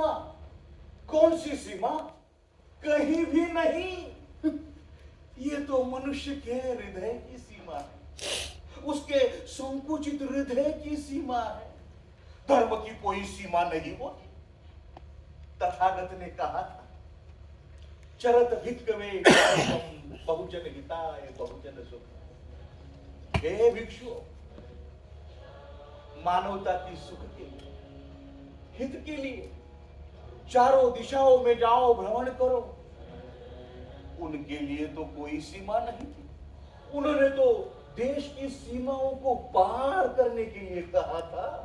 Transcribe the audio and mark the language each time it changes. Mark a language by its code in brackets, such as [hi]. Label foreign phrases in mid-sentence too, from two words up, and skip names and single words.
[hi] कौन सी सीमा? कहीं भी नहीं। ये तो मनुष्य के हृदय की सीमा है, उसके संकुचित हृदय की सीमा है। धर्म की कोई सीमा नहीं होती। तथागत ने कहा था, [pi] चरत भिक्षवे बहुजन हिताय बहुजन सुख। [hi] हे भिक्षु, मानवता की सुख के लिए, हित के लिए चारों दिशाओं में जाओ, भ्रमण करो। उनके लिए तो कोई सीमा नहीं थी। उन्होंने तो देश की सीमाओं को पार करने के लिए कहा था।